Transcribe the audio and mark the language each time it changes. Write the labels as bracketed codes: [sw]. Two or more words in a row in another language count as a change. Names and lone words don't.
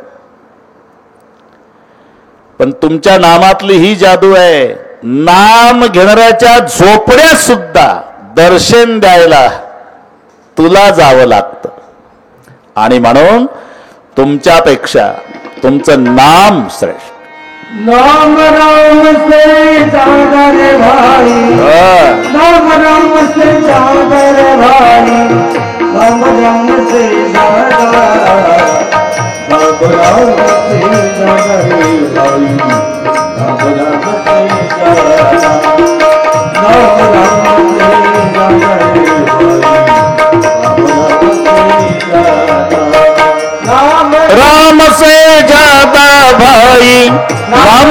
[mr] पण तुमच्या नामातली ही जादू आहे, नाम घेणाऱ्याच्या झोपड्यात सुद्धा दर्शन द्यायला तुला जावं लागतं. आणि म्हणून तुमच्यापेक्षा तुमचं नाम श्रेष्ठ. [hi] नाम राम से ज्यादा रे भाई, नाम राम से ज्यादा रे भाई, नाम राम से ज्यादा, नाम राम से ज्यादा रे भाई, नाम राम से ज्यादा, नाम राम से ज्यादा रे भाई, नाम